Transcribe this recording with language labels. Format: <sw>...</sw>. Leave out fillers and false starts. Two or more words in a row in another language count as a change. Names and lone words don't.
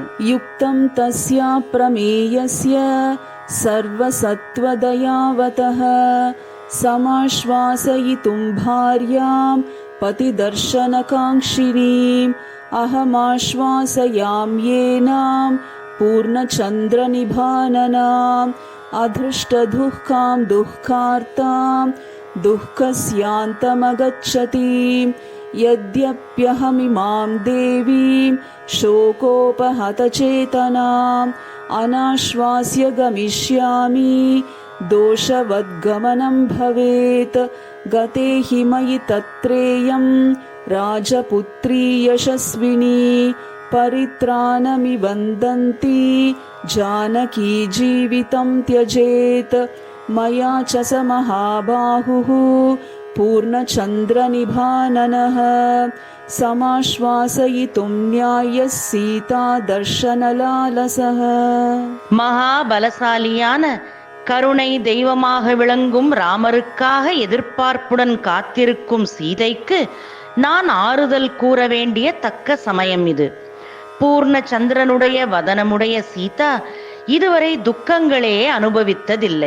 <sa>யுக்தம் தஸ்யா பிரமேயஸ்ய சர்வசத்வதயாவதः சமாஸ்வாசயிதும் பார்யாம் பதிதர்ஷனகாங்க்ஷிணீம் அஹமாஸ்வாசயாம்யேனாம் பூர்ணச்சந்திரநிபானனாம் அதృష్టதுக்காம் துக்கார்த்தாம் துக்கஸ்யாந்தமகச்சதீம் यद्यप्यहमिमां देवीं शोकोपहतचेतनाम् अनाश्वास्य गमिष्यामि दोषवद्गमनं भवेत्। गते हि मयि तत्रेयं राजपुत्री यशस्विनी परित्राणमिवन्दन्ती जानकी जीवितं त्यजेत्। मया च स महाबाहुः पूर्णचन्द्रनिभाननः समाश्वासयितुं न्यायः सीता दर्शनलालसः.</sa> <ta>மகாபலசாலியான கருணை தெய்வமாக விளங்கும் ராமருக்காக எதிர்பார்ப்புடன் காத்திருக்கும் சீதைக்கு நான் ஆறுதல் கூற வேண்டிய தக்க சமயம் இது. பூர்ண சந்திரனுடைய வதனமுடைய சீதா இதுவரை துக்கங்களே அனுபவித்ததில்லை.</ta>